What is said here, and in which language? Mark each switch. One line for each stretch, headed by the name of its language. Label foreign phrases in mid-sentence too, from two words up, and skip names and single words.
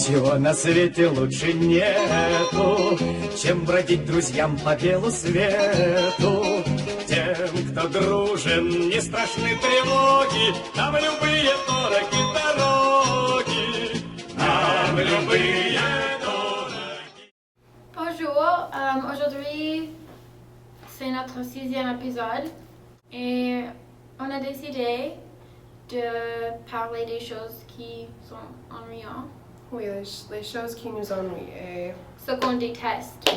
Russian: Ничего на свете лучше нету, чем бродить друзьям по белу свету. Тем, кто дружен, не страшны тревоги, нам любые дороги. Нам любые дороги.
French: Bonjour, aujourd'hui c'est notre 6e épisode et on a décidé de parler des choses qui sont ennuyantes. Oui, les choses qui nous ennuient. Et Ce qu'on déteste.